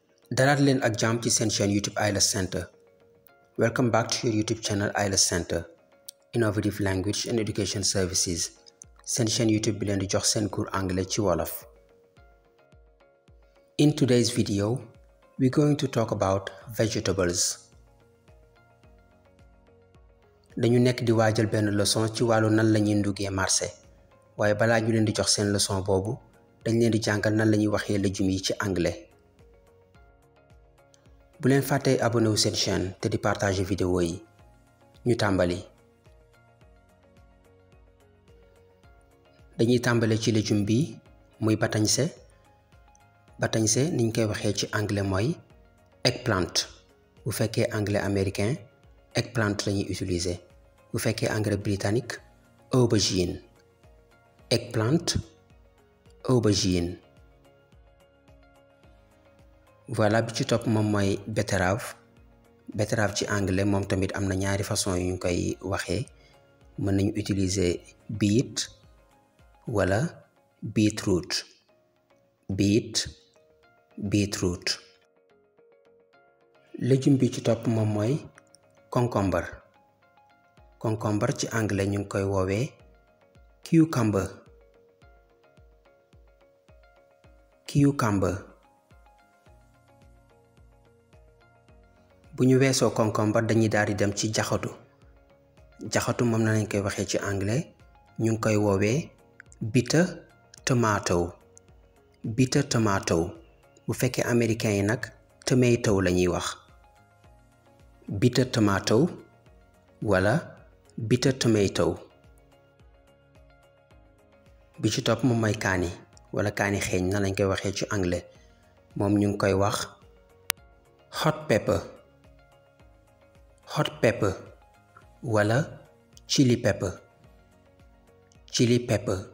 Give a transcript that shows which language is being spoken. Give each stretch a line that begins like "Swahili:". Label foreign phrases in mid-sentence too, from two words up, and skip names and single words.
Wolof: dalaat leen ak jàmm ci seen chaîne YouTube IELTS Center.
English: Welcome back to your YouTube channel IELTS Center, Innovative Language and Education Services.
Wolof: Seen chaîne YouTube bi leen di jox seen
French: cours anglais
Wolof: ci wolof.
English: In today's video, we're going to talk about vegetables.
Wolof: dañu nekk di waajal benn leçon ci wàllu nan lañuy nduggee marché, waaye balaa ñu leen di jox seen leçon boobu dañ leen di jàngal nan lañuy waxee légumes yi ci anglais. bu leen fàttee abonné wu seen chaîne te di partager vidéo yi. ñu tàmbali. dañuy tàmbale ci légume bi muy batañse. batañse niñ koy waxee ci anglais mooy eggplant. bu fekkee
French: anglais américain
Wolof: eggplant lañuy utiliser. bu fekkee
French: anglais britannique
Wolof: aubergine.
English: eggplant, aubergine.
Wolof: voilà bi ci topp moom mooy betterave. betterave ci anglais moom tamit am na ñaari façon yu ñu koy waxee. mën nañu utiliser beet wala beetroot. beetroot. légume bi ci topp moom mooy concombre. concombre ci anglais ñu ngi koy woowee cucumber. bu ñu weesoo concombre dañuy daal di dem ci jaxatu. jaxatu moom na lañ koy waxee ci anglais ñu ngi koy woowee
English: bitter tomato.
Wolof: bu fekkee américain yi nag tomato la ñuy wax.
English: bitter tomato wala bitter tomato.
Wolof: bi ci topp moom mooy kaani wala kaani xeeñ na lañ koy waxee ci anglais moom ñu ngi koy wax
English: hot pepper
Wolof: wala
English: chili pepper.